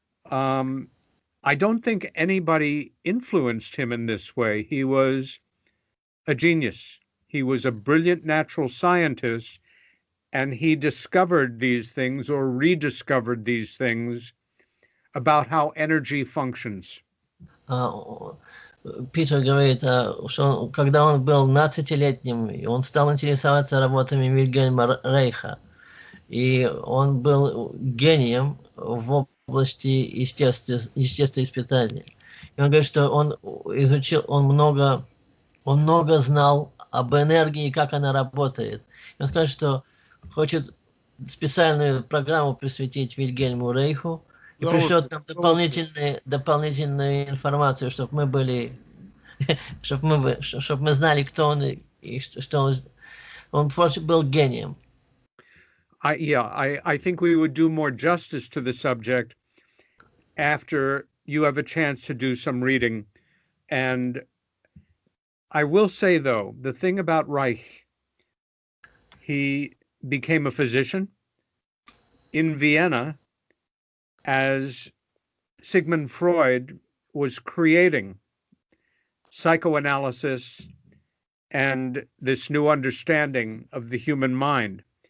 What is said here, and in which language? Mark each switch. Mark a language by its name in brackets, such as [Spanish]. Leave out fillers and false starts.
[English] I don't think anybody influenced him in this way. He was a genius. He was a brilliant natural scientist, and he discovered these things or rediscovered these things about how energy functions. [Russian] Питер говорит, что когда он был 12-летним, он стал интересоваться работами Вильгельма Райха. И он был гением в области естествоиспытания. И он говорит, что он изучил, он много знал об энергии, как она работает. И он скажет, что хочет специальную программу посвятить Вильгельму Райху и пришлет нам дополнительную информацию, чтобы мы были, чтобы мы знали, кто он и что он просто был гением. [English] I think we would do more justice to the subject after you have a chance to do some reading. And I will say, though, the thing about Reich, he became a physician in Vienna as Sigmund Freud was creating psychoanalysis and this new understanding of the human mind.